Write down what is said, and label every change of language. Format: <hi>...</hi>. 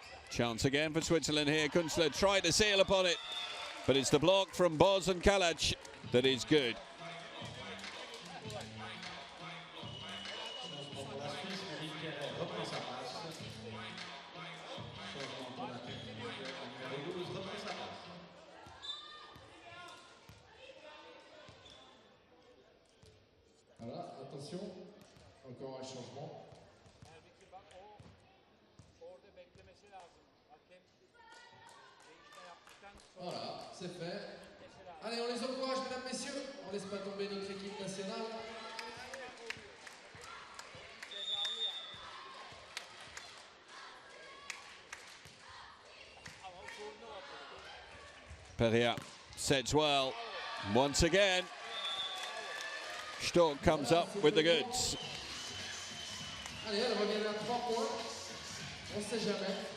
<en>Chance again for Switzerland here. Kunstler tried to seal upon it, but it's the block from Boz and Kalach that is good.</en> <fr>Changement pour la Suisse, Véline Guéret reprend sa place. Changement pour la technique, la numéro 12 reprend sa place. Voilà, attention. Encore un changement. Voilà, c'est fait. Allez, on les encourage, mesdames, messieurs. On ne laisse pas tomber notre équipe nationale.</fr> <en>Perea sets well. Once again, Stork comes up with the goods.</en> <fr>Allez, elle revient à 3 points. On ne sait jamais.</fr>